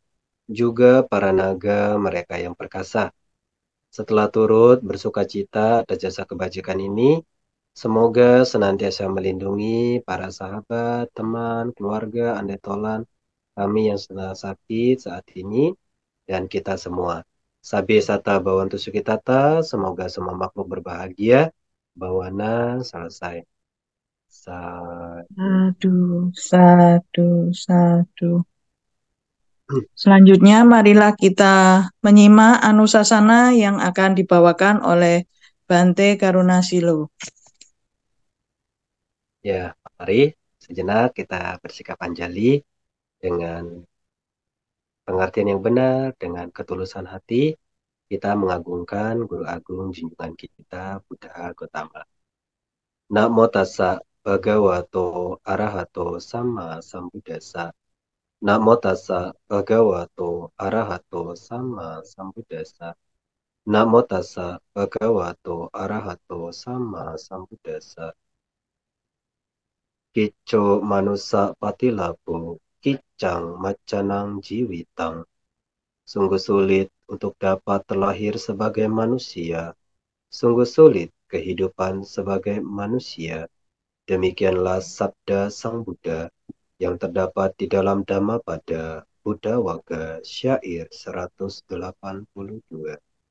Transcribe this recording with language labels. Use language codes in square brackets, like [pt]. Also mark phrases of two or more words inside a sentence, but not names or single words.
[id] juga para naga mereka yang perkasa. Setelah turut bersukacita atas jasa kebajikan ini, semoga senantiasa melindungi para sahabat, teman, keluarga, andai tolan, kami yang sedang sakit saat ini, dan kita semua. [pi] Sabi sata bawantu sukitata, [id] semoga semua makhluk berbahagia. Bawana selesai. [pi] Sadu, sadu, sadu. [id] Selanjutnya, marilah kita menyimak anusasana yang akan dibawakan oleh Bante Karunasilo. Ya, mari sejenak kita bersikap anjali dengan pengertian yang benar, dengan ketulusan hati, kita mengagungkan Guru Agung junjungan kita, Buddha Gotama. [pi] Namo tassa bhagavato arahato sama sambuddhassa. Namo tassa bhagavato arahato sama sambuddhassa. Namo tassa bhagavato arahato sama sambuddhassa. Kicco manusa patilabu, kicang macanang jiwitang. [id] Sungguh sulit untuk dapat terlahir sebagai manusia. Sungguh sulit kehidupan sebagai manusia. Demikianlah sabda Sang Buddha yang terdapat di dalam Dhammapada Buddha Waga Syair 182.